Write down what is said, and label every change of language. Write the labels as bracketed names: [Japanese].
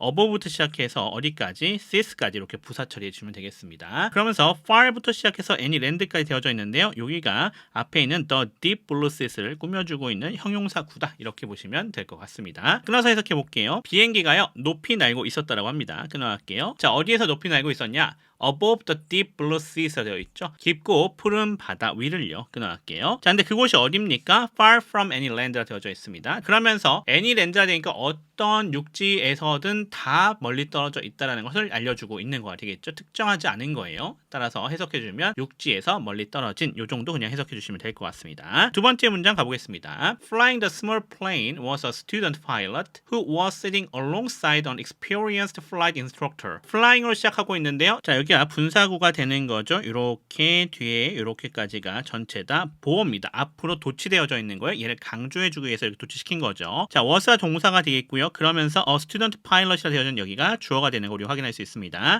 [Korean] above부터 시작해서 어디까지? seas까지 이렇게 부사 처리해 주시면 되겠습니다. 그러면서 far부터 시작해서 any land까지 되어져 있는데요. 여기가 앞에 있는 [English] the deep blue seas [Korean] 를 꾸며주고 있는 형용사 구다 이렇게 보시면 될 것 같습니다. 끊어서 해석해 볼게요. 비행기가요 높이 날고 있었다라고 합니다. 끊어갈게요. 자, 어디에서 높이 날고 있었냐? [English] above the deep blue seas가 [Korean] 되어 있죠. 깊고 푸른 바다 위를요. 끊어갈게요. 자, 근데 그곳이 어딥니까? [English] far from any land가 [Korean] 되어져 있습니다. 그러면서 any land가 되니까 어떤 육지에서든 다 멀리 떨어져 있다는 것을 알려주고 있는 거가 되겠죠. 특정하지 않은 거예요. 따라서 해석해주면 육지에서 멀리 떨어진 요 정도 그냥 해석해주시면 될 것 같습니다. 두 번째 문장 가보겠습니다. [English] Flying the small plane was a student pilot who was sitting alongside an experienced flight instructor. [Korean] flying으로 시작하고 있는데요. 자, 여기가 분사구가 되는 거죠. 이렇게 뒤에 이렇게까지가 전체 다 보어입니다. 앞으로 도치되어져 있는 거예요. 얘를 강조해주기 위해서 이렇게 도치시킨 거죠. 자, was가 동사가 되겠고요. 그러면서 a student pilot이라 되어져 있는 여기가 주어가 되는 거 우리 확인할 수 있습니다.